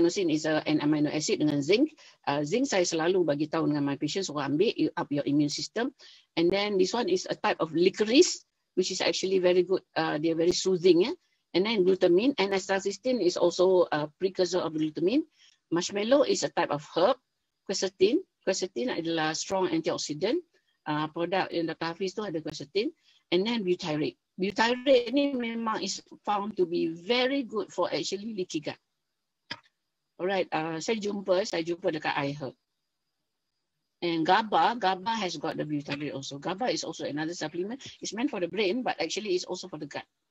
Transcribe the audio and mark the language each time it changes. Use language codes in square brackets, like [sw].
[en] Carnosine is an amino acid dengan zinc. Zinc [ms] saya selalu bagi tahu dengan [en] my patients, so ambil up your immune system. And then this one is a type of licorice, which is actually very good. They're very soothing. And then glutamine and acetylcysteine is also a precursor of glutamine. Marshmallow is a type of herb. [ms] Quercetin adalah strong antioxidant. Produk yang Dr. Hafiz tu ada quercetin. [en] And then butyrate. Butyrate [ms] ni memang [en] is found to be very good for actually leaky gut. Alright, [ms] saya jumpa dekat iHerb. [en] And GABA has got the butyrate also. GABA is also another supplement. It's meant for the brain, but actually it's also for the gut.